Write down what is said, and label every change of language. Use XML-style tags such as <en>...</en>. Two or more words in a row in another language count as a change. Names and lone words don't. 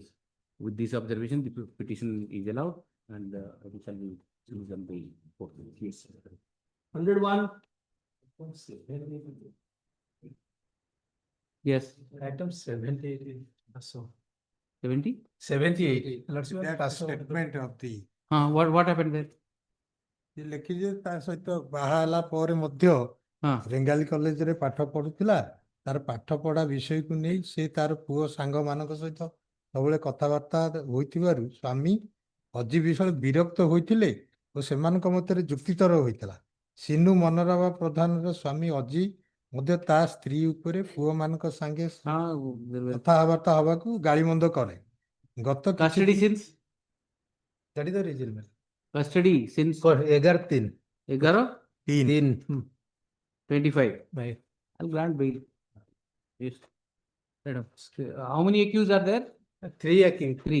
<en>With this observation, the petition is allowed and we shall be released on bail. Yes. 101. Yes. Item 78. So 70? 78. That statement of the What happened there?</en> <or>ଲେଖିଛି ତା ସହିତ ବାହା ହେଲା ପରେ ମଧ୍ୟ ରେଙ୍ଗାଲି କଲେଜରେ ପାଠ ପଢୁଥିଲା। ତାର ପାଠ ପଢା ବିଷୟକୁ ନେଇ ସେ ତାର ପୁଅ ସାଙ୍ଗମାନଙ୍କ ସହିତ ସବୁବେଳେ କଥାବାର୍ତ୍ତା ହୋଇଥିବାରୁ ସ୍ୱାମୀ ଅଜି ବିଷୟରେ ବିରକ୍ତ ହୋଇଥିଲେ ଓ ସେମାନଙ୍କ ମଧ୍ୟରେ ଯୁକ୍ତିତର ହୋଇଥିଲା। ସିନୁ ମନୋରମା ପ୍ରଧାନର ସ୍ୱାମୀ ଅଜି ମଧ୍ୟ ତା ସ୍ତ୍ରୀ ଉପରେ ପୁଅମାନଙ୍କ ସାଙ୍ଗେ କଥାବାର୍ତ୍ତା ହବାକୁ ଗାଳିମନ୍ଦ କରେ। ଗତ</or> <en>Custody since? That is the reason. Custody since 11/3. 25. I'll grant bail. Yes. How many accused are there? 3 accused. 3.</en>